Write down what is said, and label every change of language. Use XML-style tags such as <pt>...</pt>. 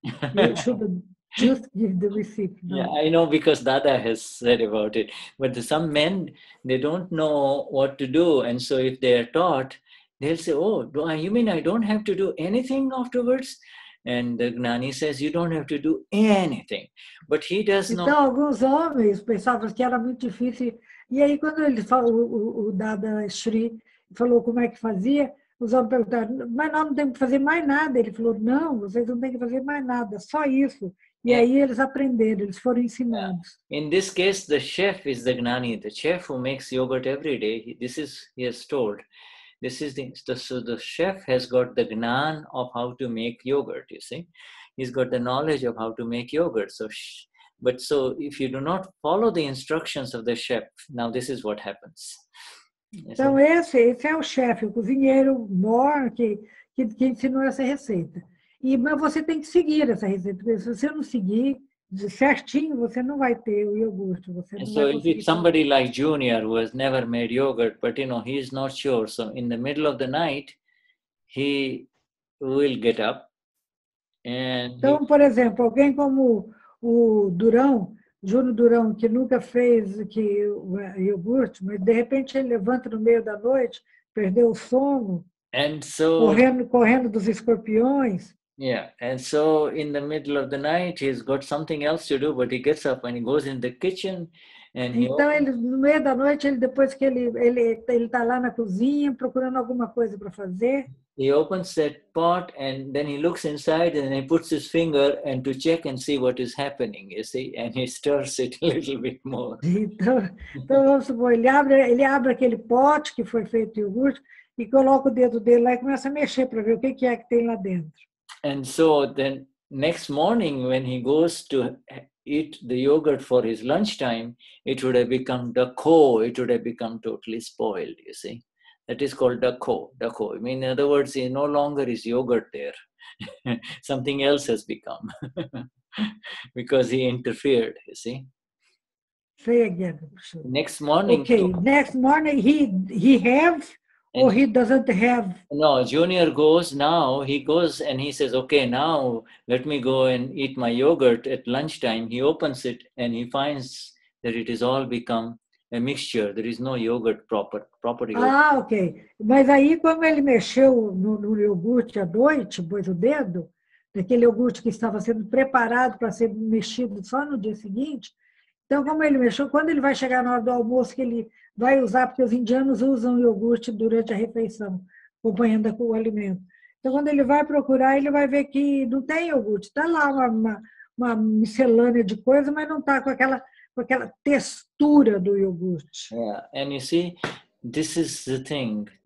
<pt>E o</pt> <en>Shuddha just give the receipt. No. Yeah, I know because Dada has said about it. But some men, they don't know what to do. And so if they are taught, they'll say, oh, you mean I don't have to do anything afterwards? And the Gnani says, you don't have to do anything. But he does not.</en> <pt>Então, alguns homens pensavam que era muito difícil. E aí, quando ele falou, o Dadashri falou como é que fazia, os homens perguntaram, mas nós não temos que fazer mais nada. Ele falou, não, vocês não têm que fazer mais nada, só isso. E aí eles aprenderam, eles foram ensinados.</pt> <en>In this case, the chef is the Gnani, the chef who makes yogurt every day. He has told. So the chef has got the Gnan of how to make yogurt, you see. He's got the knowledge of how to make yogurt. So if you do not follow the instructions of the chef, now this is what happens.</en> <pt>Então esse é o chefe, o cozinheiro mor que ensinou essa receita. Mas você tem que seguir essa receita, porque se você não seguir certinho, você não vai ter o iogurte.</pt> <en>So if it's somebody like Junior who has never made yogurt, but he is not sure, so in the middle of the night, he will get up.</en> <pt>Então, por exemplo, alguém como o Júnior Durão, que nunca fez o iogurte, mas de repente ele levanta no meio da noite, perdeu o sono, correndo dos escorpiões.</pt> <en>Yeah, and so in the middle of the night, he's got something else to do, but he gets up and he goes in the kitchen and</en> <pt>então, no meio da noite, depois que ele está lá na cozinha procurando alguma coisa para fazer.</pt> <en>He opens that pot and then he looks inside and he puts his finger and to check and see what is happening, you see, and he stirs it a little bit more.</en> <pt>Então vamos supor, ele abre aquele pote que foi feito iogurte e coloca o dedo dele lá e começa a mexer para ver o que é que tem lá dentro.</pt> <en>And so then next morning when he goes to eat the yogurt for his lunchtime, it would have become dako, it would have become totally spoiled, you see. That is called dako. I mean, in other words, it no longer is yogurt there. Something else has become because he interfered, you see. Say again. Next morning. Okay, next morning he have or he doesn't have. No, Junior goes now. He goes and he says, okay, now let me go and eat my yogurt at lunchtime. He opens it and he finds that it has all become a mixture. There is no yogurt, proper yogurt. Ah, ok.</en> <pt>Mas aí, como ele mexeu no iogurte à noite, pôs o dedo, daquele iogurte que estava sendo preparado para ser mexido só no dia seguinte, então, como ele mexeu, quando ele vai chegar na hora do almoço, que ele vai usar, porque os indianos usam iogurte durante a refeição, acompanhando o alimento. Então, quando ele vai procurar, ele vai ver que não tem iogurte. Está lá uma miscelânea de coisa, mas não está com aquela textura do iogurte.</pt> <en>Yeah, and you see, this is the thing.</en>